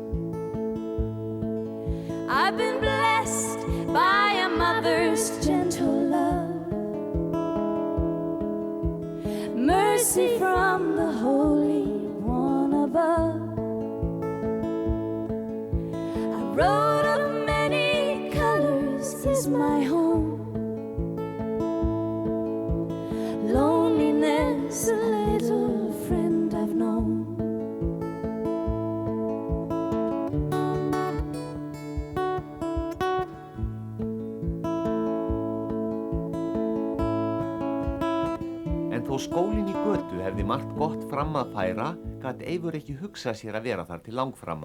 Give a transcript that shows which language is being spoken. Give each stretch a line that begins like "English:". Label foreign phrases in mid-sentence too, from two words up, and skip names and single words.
English: I've been blessed by a mother's gentle love, mercy from the Holy One above. A road of many colors is my home, loneliness a little friend I've known.
Icelandic: En þó skólinn í Götu hefði margt gott fram að færa, gat Eivör ekki hugsað sér að vera þar til langframma.